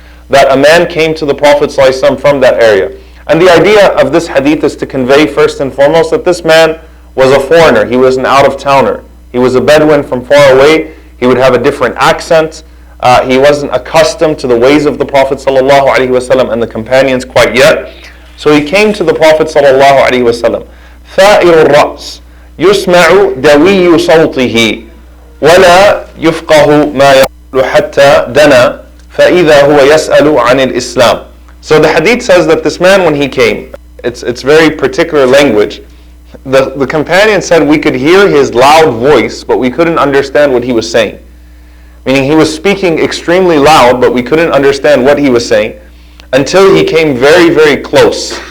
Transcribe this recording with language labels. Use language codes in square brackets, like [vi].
[en] That a man came to the Prophet ﷺ from that area. And the idea of this hadith is to convey first and foremost that this man was a foreigner. He was an out-of-towner. He was a Bedouin from far away. He would have a different accent. He wasn't accustomed to the ways of the Prophet ﷺ and the companions quite yet. So he came to the Prophet ﷺ. [ar] ثائر الرأس يسمع دوي صوته ولا يفقه ما يقول حتى دنا فإذا هو يسأل عن الإسلام. [en] So the hadith says that this man, when he came, it's very particular language. The companion said we could hear his loud voice, but we couldn't understand what he was saying. Meaning he was speaking extremely loud, but we couldn't understand what he was saying until he came very, very close.